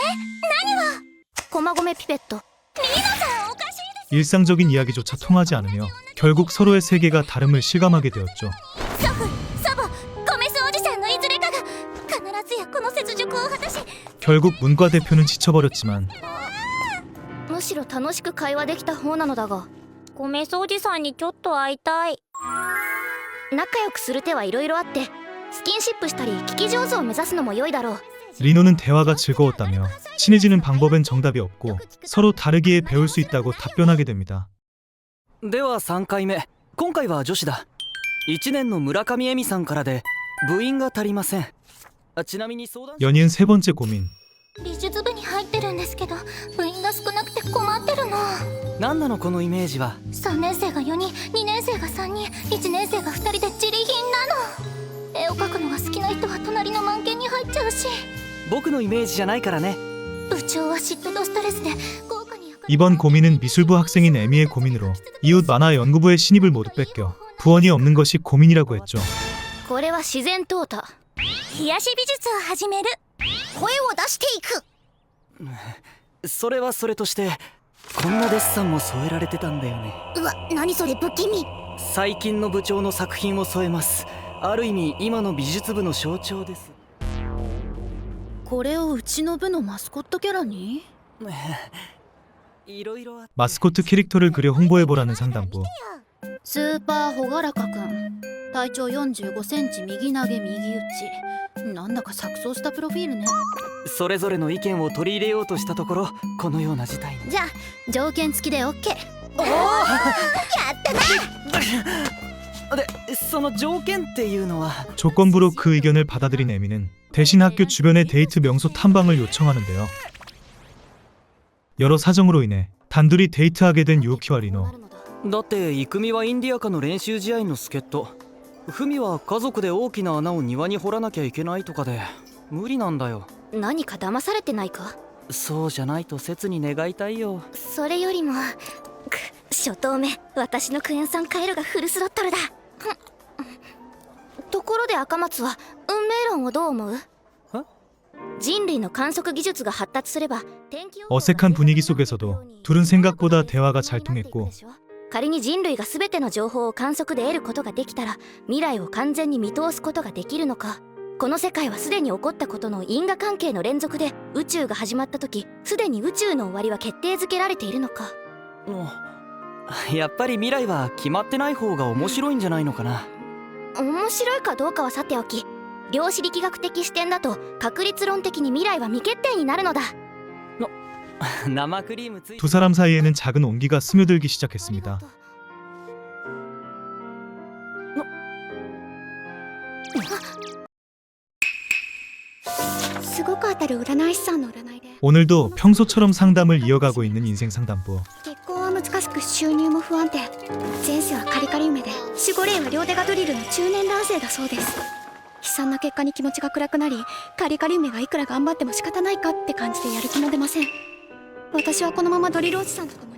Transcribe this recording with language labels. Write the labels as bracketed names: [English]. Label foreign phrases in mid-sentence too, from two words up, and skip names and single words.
[Japanese] 何を？駒込ピペット。リノさんおかしいです。 [Korean] 일상적인 이야기조차 통하지 않으며 결국 서로의 세계가 다름을 실감하게 되었죠. [Japanese] 祖父、祖母、米須おじさんのいずれかが必ずやこの雪辱を果たし。 [Korean] 결국 문과 대표는 지쳐버렸지만 [Japanese] むしろ楽しく会話できた方なのだが、米須おじさんにちょっと会いたい。仲良くする手はいろいろあって、スキンシップしたり聞き上手を目指すのも良いだろう。 [Korean] 리노는 대화가 즐거웠다며 친해지는 방법엔 정답이 없고 서로 다르기에 배울 수 있다고 답변하게 됩니다. [Japanese] では3回目。今回は女子だ。1年の村上恵美さんからで部員が足りません。ちなみに相談。 [Korean] 연이은 세 번째 고민. [Japanese] 美術部に入ってるんですけど、部員が少なくて困ってるの。何なのこのイメージは。 3年生が4人、2年生が3人、1年生が2人で自利品なの。絵を描くのが好きな人は隣の満研に入っちゃうし。僕のイメージじゃないからね。部長は嫉妬とストレスで豪華に。 [Korean] 이번 고민은 미술부 학생인 에미의 고민으로 이웃 만화 연구부의 신입을 모두 뺏겨 부원이 없는 것이 고민이라고 했죠. [Japanese] これは自然淘汰。冷やし美術を始める。声を出していく。それはそれとしてこんなデッサンも添えられてたんだよね。うわ、何それ不気味。最近の部長の作品を添えます。ある意味今の美術部の象徴です。これをうちの部のマスコットキャラに？いろいろあって。 [Korean] 마스코트 캐릭터를 그려 홍보해보라는 상담부. [Japanese] スーパーほがらかくん、体長45センチ、右投げ右打ち。なんだか錯綜したプロフィールね。それぞれの意見を取り入れようとしたところこのような事態に。じゃあ条件付きで OK。 おおやったな。でその条件っていうのは。 [Korean] 조건부로 그 의견을 받아들인 에미는 대신 학교 주변의 데이트 명소 탐방을 요청하는데요. 여러 사정으로 인해 단둘이 데이트하게 된 유키와 리노. [Japanese] だって郁美はインディアカの練習試合の助っ人、フミは家族で大きな穴を庭に掘らなきゃいけないとかで無理なんだよ。何か騙されてないか？そうじゃないと切に願いたいよ。それよりも初投目、私のクエン酸カエルがフルスロットルだ。ところで赤松は運命論をどう思う？人類の観測技術が発達すれば [Korean] 어색한 분위기 속에서도 둘은 생각보다 대화가 잘 통했고 [Japanese] 仮に人類が全ての情報を観測で得ることができたら未来を完全に見通すことができるのか。この世界はすでに起こったことの因果関係の連続で宇宙が始まった時すでに宇宙の終わりは決定づけられているのか。やっぱり未来は決まってない方が面白いんじゃないのかな。面白いかどうかはさておき、量子力学的視点だと確率論的に未来は未決定になるのだ。生クリームついて [Korean] 두 사람 사이에는 작은 온기가 스며들기 시작했습니다. [Japanese] すごく当たる占い師さんの占いで [Korean] 오늘도 평소처럼 상담을 이어가고 있는 인생 상담부. [Japanese] 結婚は難しく収入も不安定、前世はカリカリ梅で守護霊は両手がドリルの中年男性だそうです。悲惨な結果に気持ちが暗くなり、カリカリ梅がいくら頑張っても仕方ないかって感じでやる気も出ません。私はこのままドリルおじさんと共に